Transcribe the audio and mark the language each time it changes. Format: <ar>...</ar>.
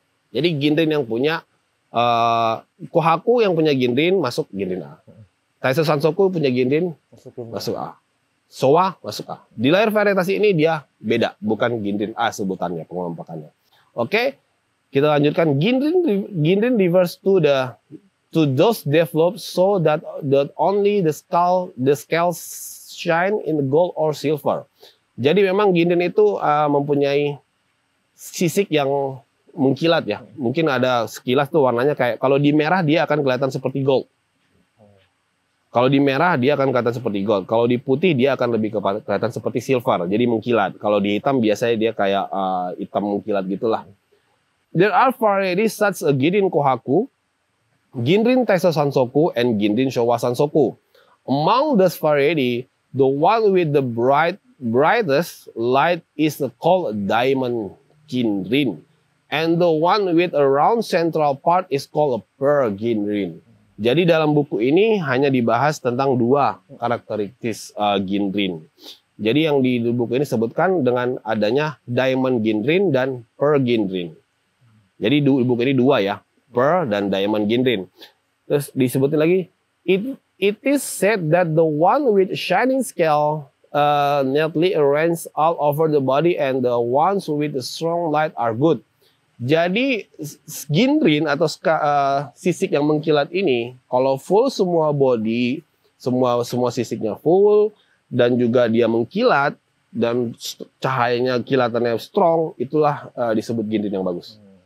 <id>Jadi Ginrin yang punya Kohaku yang punya Ginrin masuk Ginrin A. Taiso Sansoku punya Ginrin masuk A. Showa masuk A. Di layar varietas ini dia beda, bukan Ginrin A sebutannya pengelompokannya. Oke, kita lanjutkan.</id> <en>Ginrin refers to those developed so that only the scales shine in gold or silver.</en> <id>Jadi memang Ginrin itu mempunyai sisik yang mengkilat ya. Mungkin ada sekilas tuh warnanya kayak, kalau di merah dia akan kelihatan seperti gold. Kalau di merah dia akan kelihatan seperti gold. Kalau di putih dia akan lebih kelihatan seperti silver. Jadi mengkilat. Kalau di hitam biasanya dia kayak hitam mengkilat gitulah.</id> <en>There are varieties such as Ginrin Kohaku, Ginrin Taiso Sansoku, and Ginrin Showa Sansoku. Among those varieties, the one with the brightest light is called Diamond Ginrin. And the one with a round central part is called a Pearl Ginrin.</en> <id>Jadi dalam buku ini hanya dibahas tentang 2 karakteristik Ginrin. Jadi yang di buku ini sebutkan dengan adanya Diamond Ginrin dan Pearl Ginrin. Jadi buku ini 2 ya, Pearl dan Diamond Ginrin. Terus disebutin lagi,</id> <en>it is said that the one with shining scale neatly arranged all over the body and the ones with the strong light are good.</en> <id>Jadi Ginrin atau sisik yang mengkilat ini, kalau full semua body, semua sisiknya full dan juga dia mengkilat dan cahayanya kilatannya strong, itulah disebut Ginrin yang bagus.</id>